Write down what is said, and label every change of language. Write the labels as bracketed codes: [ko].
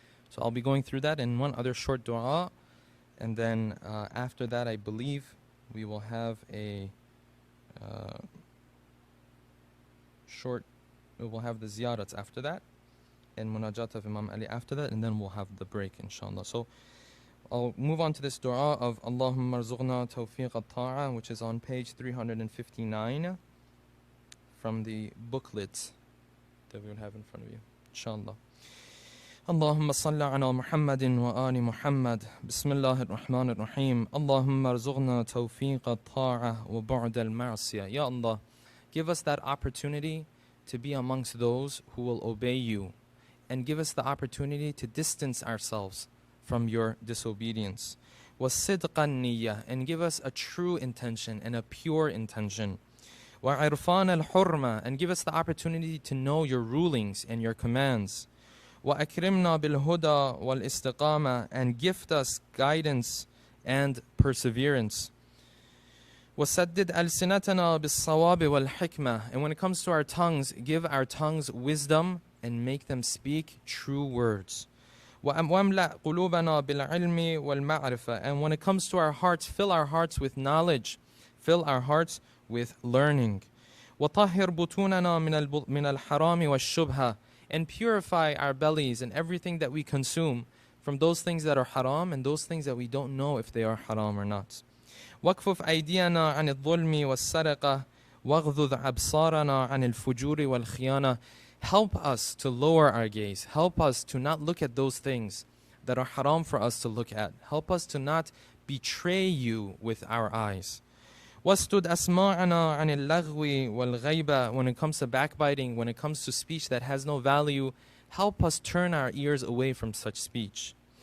[en] So I'll be going through that and one other short dua, and then after that I believe we will have a we will have the ziyarats after that, and munajat of Imam Ali after that, and then we'll have the break, inshallah. So I'll move on to this dua of Allahumma arzuqna tawfiq at-ta'a, which is on page 359 from the booklet that we would have in front of you, inshallah. [ar] اللهم صل على محمد وآل محمد بسم الله الرحمن الرحيم اللهم ارزقنا توفيق الطاعة وبعد المعصية. [en] Ya Allah, give us that opportunity to be amongst those who will obey you, and give us the opportunity to distance ourselves from your disobedience. [ar] وصدق النية, [en] and give us a true intention and a pure intention. [ar] وعرفان الحرمة, [en] and give us the opportunity to know your rulings and your commands. [ar] وأكرمنا بالهدى والاستقامة, [en] and gift us guidance and perseverance. [ar] وسدد ألسنتنا بالصواب والحكمة, [en] and when it comes to our tongues, give our tongues wisdom and make them speak true words. [ar] واملأ قلوبنا بالعلم والمعرفة, [en] and when it comes to our hearts, fill our hearts with knowledge, fill our hearts with learning. [ar] وطهر بطوننا من الحرام والشبهة, [en] and purify our bellies and everything that we consume from those things that are haram and those things that we don't know if they are haram or not. [ar] واكفف أيدينا عن الظلم والسرقة واغضض أبصارنا عن الفجور والخيانة. [en] Help us to lower our gaze. Help us to not look at those things that are haram for us to look at. Help us to not betray you with our eyes. [ar] وَاسْتُدْ أَسْمَاعَنَا عَنِ اللَّغْوِ وَالْغَيْبَةِ. [en] When it comes to backbiting, when it comes to speech that has no value, help us turn our ears away from such speech.